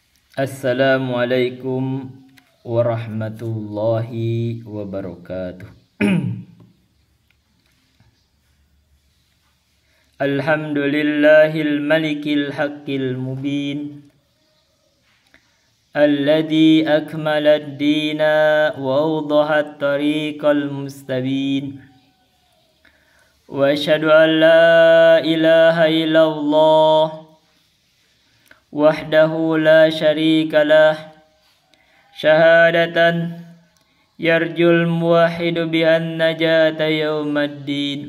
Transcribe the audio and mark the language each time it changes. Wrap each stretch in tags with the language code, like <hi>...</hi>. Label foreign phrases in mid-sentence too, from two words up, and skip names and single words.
<ar>السلام عليكم ورحمة الله وبركاته. الحمد لله الملك الحق المبين الذي أكمل الدين وأوضح الطريق المستبين. وأشهد أن لا إله إلا الله وحده لا شريك له شهادة يرجو الموحد بها النجاة يوم الدين.</ar>